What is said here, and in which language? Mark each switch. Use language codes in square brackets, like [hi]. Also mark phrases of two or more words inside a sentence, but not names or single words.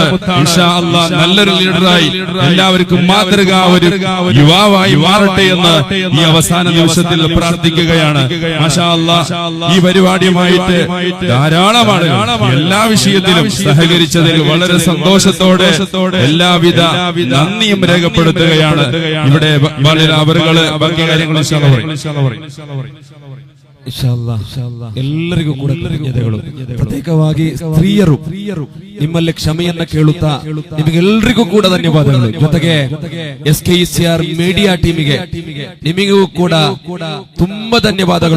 [ar] إن شاء الله [ml] നല്ലൊരു ലീഡറായി എല്ലാവർക്കും മാതൃക ഒരു യുവാവായി മാറട്ടെ എന്ന് ഈ അവസാന നിമിഷത്തിൽ പ്രാർത്ഥിക്കുകയാണ്. [ar] ما شاء الله [ml] ഈ പരിപാടിയുമായിട്ട് ധാരാളമാണ് എല്ലാ വിഷയത്തിലും സഹകരിച്ചതിൽ വളരെ സന്തോഷത്തോടെ എല്ലാവിധ നന്ദിയും രേഖപ്പെടുത്തുകയാണ്. ഇവിടെ അവരുകള് ബാക്കി കാര്യങ്ങൾ [kn] ಎಲ್ಲರಿಗೂ ಕೂಡ ಕೃತಜ್ಞತೆಗಳು. ಪ್ರತ್ಯೇಕವಾಗಿ ಸ್ತ್ರೀಯರು ನಿಮ್ಮಲ್ಲಿ ಕ್ಷಮೆಯನ್ನ ಕೇಳುತ್ತಾ ನಿಮಗೆಲ್ಲರಿಗೂ ಕೂಡ ಧನ್ಯವಾದಗಳು. ಜೊತೆಗೆ SKECR ಮೀಡಿಯಾ ಟೀಮಿಗೆ ನಿಮಗೂ ಕೂಡ ತುಂಬಾ ಧನ್ಯವಾದಗಳು.